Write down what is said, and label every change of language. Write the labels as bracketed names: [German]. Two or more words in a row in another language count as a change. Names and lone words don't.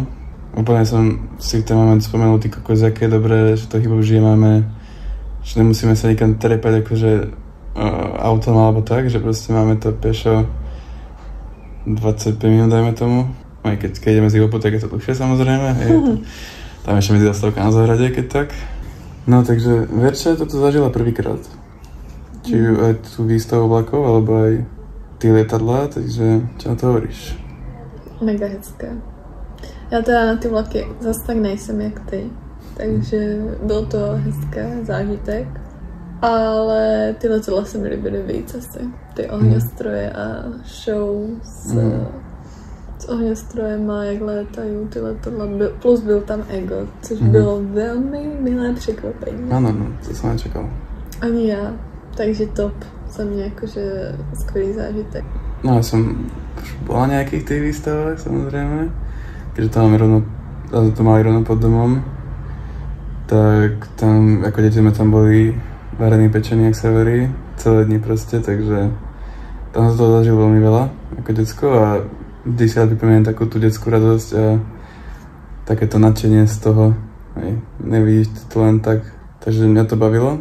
[Slovak] Úplne som si v ten moment spomenul, ty kokos, aké je dobré, že to chybou máme, že nemusíme sa nikam trepať akože autom alebo tak, že proste máme to pešo 25 minút, dajme tomu. Aj keď ideme z Ivopu, tak je to dlhšie samozrejme. Tam ešte medzi zastavka na záhrade, keď tak. No takže Verča toto zažila prvýkrát. Či aj tú výstavu vlakov, alebo aj ty lietadlá, takže čo na to hovoríš? [Czech] Mega hezké. Já teda na ty vlaky zase tak nejsem jak ty, takže byl to hezké zážitek. Ale ty letadla se mi líbily víc asi. Ty ohňostroje a show s ohňostrojema, jak létají ty letadla. Plus byl tam Ego, což bylo velmi milé překvapení. Ano, no, to jsem nečekal. Ani já, takže top. Za mě jakože skvělý zážitek. [Slovak] No ja som už bola na nejakých tých výstavách samozrejme, keďže to mali rovno pod domom, tak tam, ako deti sme tam boli varení, pečení, jak sa verí, celé dni proste, takže tam som toho zažil veľmi veľa ako decko a vždy si rád pripomínam takú tú detskú radosť a takéto nadšenie z toho, hej, nevidíš to len tak, takže mňa to bavilo.